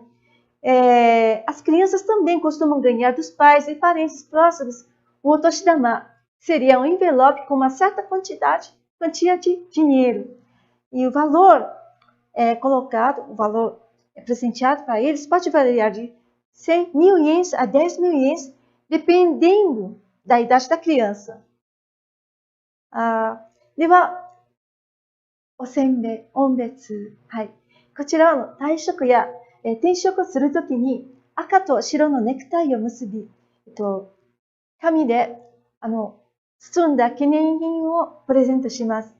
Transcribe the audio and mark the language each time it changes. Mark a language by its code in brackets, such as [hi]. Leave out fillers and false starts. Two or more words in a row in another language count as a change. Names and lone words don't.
[pt] As crianças também costumam ganhar dos pais e parentes próximos o Otoshidama, que seria um envelope com uma certa quantia de dinheiro. E o valor colocado, o valor presenteado para eles pode variar de 100.000 ienes a 10.000 ienes, dependendo da idade da criança. [ja] では、お別。はい。こちらは退職や転職するときに赤と白のネクタイを結び、紙で包んだ記念品をプレゼントします。